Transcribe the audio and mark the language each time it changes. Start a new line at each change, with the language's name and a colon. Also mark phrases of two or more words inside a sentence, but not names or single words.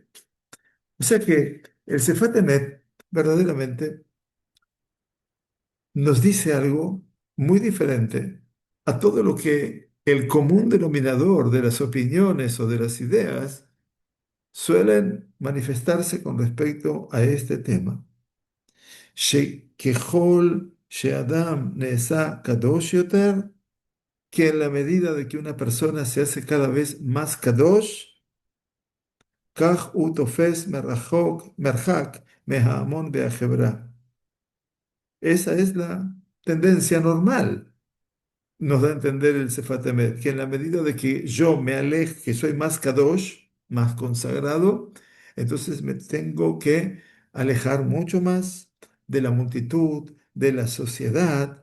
Spanish: O sea que el Sefat Emet verdaderamente nos dice algo muy diferente a todo lo que el común denominador de las opiniones o de las ideas suelen manifestarse con respecto a este tema.
Hebrew: שככל שאדם נעשה קדוש יותר,
Spanish: que en la medida de que una persona se hace cada vez más kadosh,
Hebrew: כך הוא תופס מרחק מההמון והחברה.
Spanish: Esa es la tendencia normal, nos da a entender el Sefat Emet, que en la medida de que yo me aleje, que soy más kadosh, más consagrado, entonces me tengo que alejar mucho más de la multitud, de la sociedad.